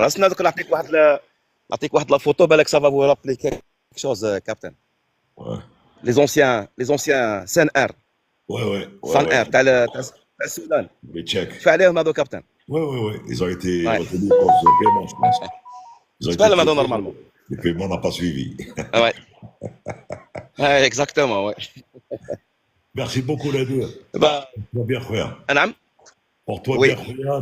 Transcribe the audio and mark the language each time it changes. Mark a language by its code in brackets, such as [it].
[ar] استنى دوك نعطيك واحد لا فوتو بالك [fr] ça va vous rappeler quelque chose, Captain. Ouais. Les anciens CNR. Ouais. [ar] CNR تاع السودان. [fr] Les Tchèques. [ar] شفت عليهم هذو كابتن. [fr] Ouais. Ils ont été retenus pour ce paiement, je pense. C'est pas le maintenant normalement. Le paiement n'a pas suivi. Ouais. Exactement, ouais. Merci beaucoup, Nadir. Porte-toi bien, frère. [ar] نعم. [fr] Porte-toi bien, frère.